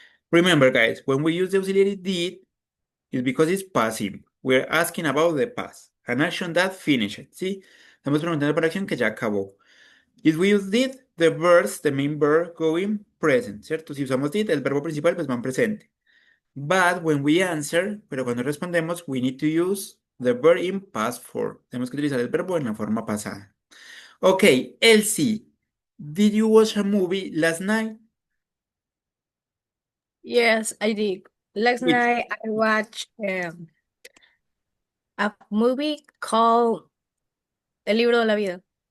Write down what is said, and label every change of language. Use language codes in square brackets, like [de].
[en] Remember, guys, when we use the auxiliary did, it's because it's passive. We're asking about the past. An action that finished. [es] ¿Sí? Estamos preguntando por acción que ya acabó. [en] If we use did, the verbs, the main verb, go in present, ¿cierto? [es] Si usamos did, el verbo principal, pues va en presente. [en] But when we answer, [es] pero cuando respondemos, [en] we need to use the verb in past form. [es] Tenemos que utilizar el verbo en la forma pasada. [en] Okay, Elsie, did you watch a movie last night? Yes, I did. Last Which? night I watched a movie called El Libro de la Vida.